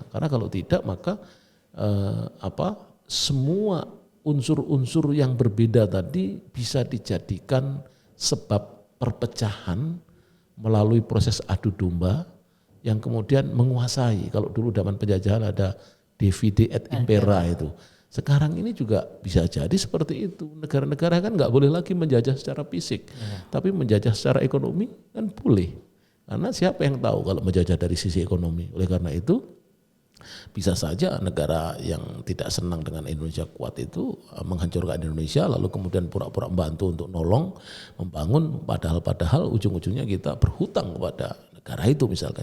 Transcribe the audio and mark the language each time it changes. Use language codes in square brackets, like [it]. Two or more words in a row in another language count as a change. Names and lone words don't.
[id] Karena kalau tidak maka semua unsur-unsur yang berbeda tadi bisa dijadikan sebab perpecahan melalui proses adu domba yang kemudian menguasai. Kalau dulu zaman penjajahan ada [la] divide et impera [id] itu. Sekarang ini juga bisa jadi seperti itu. Negara-negara kan nggak boleh lagi menjajah secara fisik, tapi menjajah secara ekonomi kan boleh. Karena siapa yang tahu kalau menjajah dari sisi ekonomi. Oleh karena itu bisa saja negara yang tidak senang dengan Indonesia kuat itu menghancurkan Indonesia, lalu kemudian pura-pura membantu untuk nolong, membangun, padahal ujung-ujungnya kita berhutang kepada negara itu misalkan.